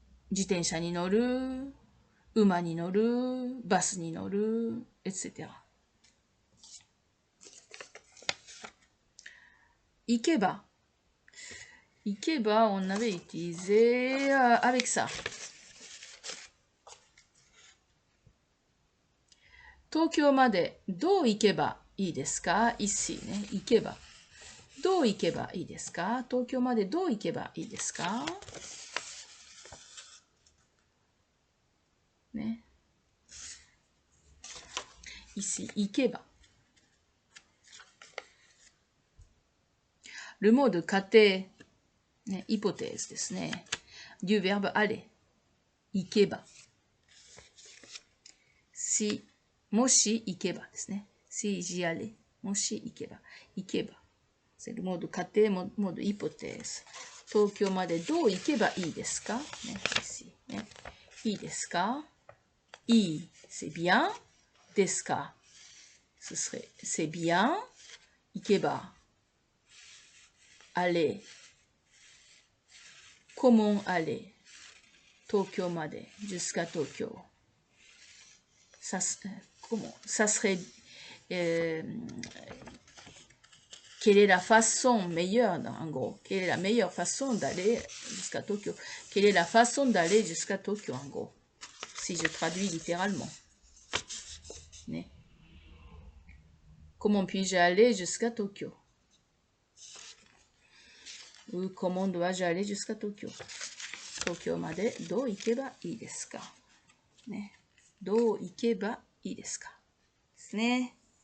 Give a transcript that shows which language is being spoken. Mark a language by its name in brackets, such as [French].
[Japanese] 自転車に乗る。馬に乗る。バスに乗る。etc. Ikeba. [French] Ikeba, on avait utilisé avec ça. [Japanese] Tokyo までどう行けばいいですか [French] Ici [Japanese] ね、行けば。どう行けばいいですか東京までどう行けばいいですかね。 [French] Ici, [Japanese] 行けば。 [French] Le mot de 仮定、ね、hypothèse ですね。 du verbe aller。 [Japanese] 行けば。 [French] si [Japanese] もし行けばですね。 [French] si j'y allais [Japanese] もし行けば。行けば。 [French] c'est le mot de 仮定、mot de hypothèse。 [Japanese] 東京までどう行けばいいですかね。 ici ね。いいですかいい。 [French] c'est bien。ですか ce serait c'est bien。 [Japanese] 行けば。aller。 [French] comment aller。 [Japanese] 東京まで。 [French] jusqu'à [Japanese] 東京。 [French] comment ça serait quelle est la façon meilleure en gros quelle est la meilleure façon d'aller jusqu'à Tokyo quelle est la façon d'aller jusqu'à Tokyo en gros si je traduis littéralement né? Comment puis-je aller jusqu'à Tokyo ou comment dois-je aller jusqu'à Tokyo [Japanese] Tokyo までどう行けばいいですかねどう行けばいいですかですね。